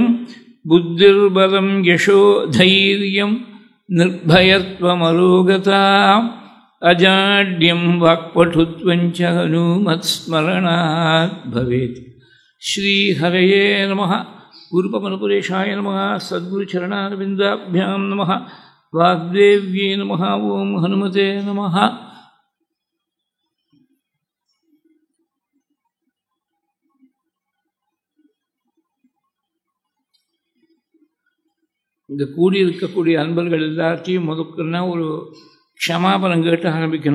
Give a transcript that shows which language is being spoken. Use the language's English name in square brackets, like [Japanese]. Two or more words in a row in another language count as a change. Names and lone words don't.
[Sanskrit] बुद्धिर्बलं यशो धैर्यं निर्भयत्वमरोगता अजाड्यं वाक्पटुत्वं च हनुमत्स्मरणात् भवेत्। श्रीहरये नमः। गुरुपवनपुरेशाय नमः। सद्गुरुचरणारविन्दाभ्यां नमः। वाग्देव्यै नमः। ओं हनुमते नमः। [Tamil] இந்த கூடியிருக்கக்கூடிய அன்பர்கள் எல்லாத்தையும் முதற்கன்னா ஒரு க்ஷமாபனம் கேட்டு ஆரம்பிக்கணும்.